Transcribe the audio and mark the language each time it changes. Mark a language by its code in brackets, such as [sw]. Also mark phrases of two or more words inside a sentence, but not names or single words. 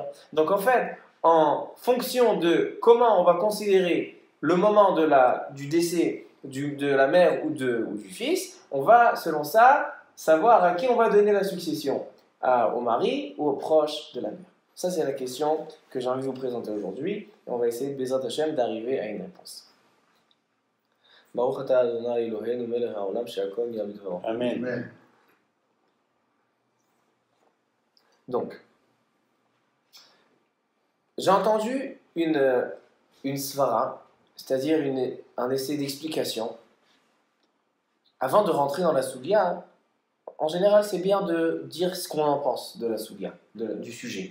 [fr] Donc en fait, en fonction de comment on va considérer le moment du décès de la mère ou du fils, on va, selon ça, savoir à qui on va donner la succession, au mari ou aux proches de la mère. Ça, c'est la question que j'ai envie de vous présenter aujourd'hui, et on va essayer, [he] בעזרת השם, [fr] d'arriver à une réponse. [he] ברוך אתה אדוני אלוהינו מלך העולם שהכל נהיה בדברו. [fr] Amen. Donc, j'ai entendu une svara, c'est-à-dire un essai d'explication. Avant de rentrer dans la sougya, en général, c'est bien de dire ce qu'on en pense de la sougya, du sujet.